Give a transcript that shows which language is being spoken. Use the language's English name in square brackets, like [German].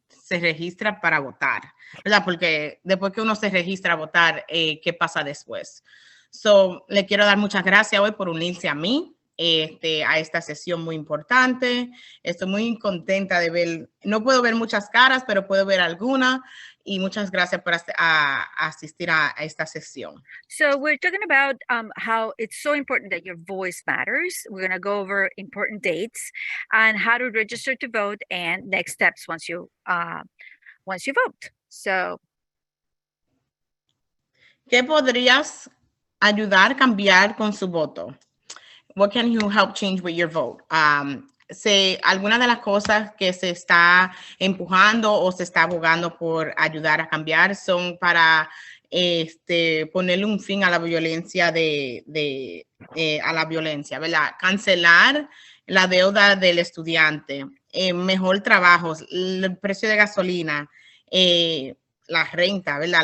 [Spanish] se registra para votar, ¿verdad? Porque después que uno se registra a votar, ¿qué pasa después? So, le quiero dar muchas gracias hoy por unirse a mí, a esta sesión muy importante. Estoy muy contenta de ver, no puedo ver muchas caras, pero puedo ver algunas. Y muchas gracias por asistir a esta sesión. [English] So we're talking about how it's so important that your voice matters. We're going to go over important dates and how to register to vote and next steps once you vote. So, [Spanish] ¿qué podrías ayudar a cambiar con su voto? [English] What can you help change with your vote? [Spanish] Algunas de las cosas que se está empujando o se está abogando por ayudar a cambiar son para ponerle un fin a la violencia a la violencia, ¿verdad? Cancelar la deuda del estudiante, mejor trabajo, el precio de gasolina, la renta, ¿verdad?